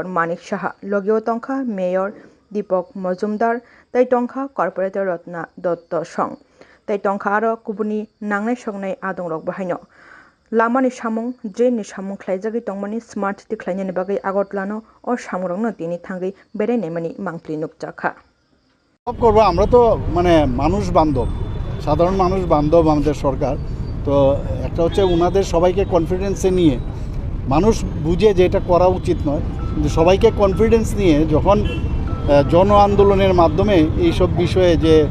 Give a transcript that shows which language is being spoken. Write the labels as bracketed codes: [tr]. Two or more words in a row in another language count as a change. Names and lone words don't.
[trp] Manik Shaha Logio Tongka Mayor Deepak Majumdar Tai Tongka Corporator Ratna Dotto Song. Tai Tongka Aro Kubuni Nangnai Shognai Adongrok Bahaino. Lamani Shamung, Drain Shamung Klaijagi Tongmani Smart City Kleinani Bagai Agartlano or Shamurong Tini Tangai Bere Nemani Mangpli Nukchaka. [bn] করবো আমরা তো মানে মানুষ বান্ধব সাধারণ মানুষ বান্ধব আমাদের সরকার তো একটা হচ্ছে ওনাদের সবাইকে কনফিডেন্সে নিয়ে মানুষ বুঝে যে এটা করা উচিত নয় কিন্তু সবাইকে কনফিডেন্স নিয়ে যখন জন আন্দোলনের মাধ্যমে এই সব বিষয়ে যে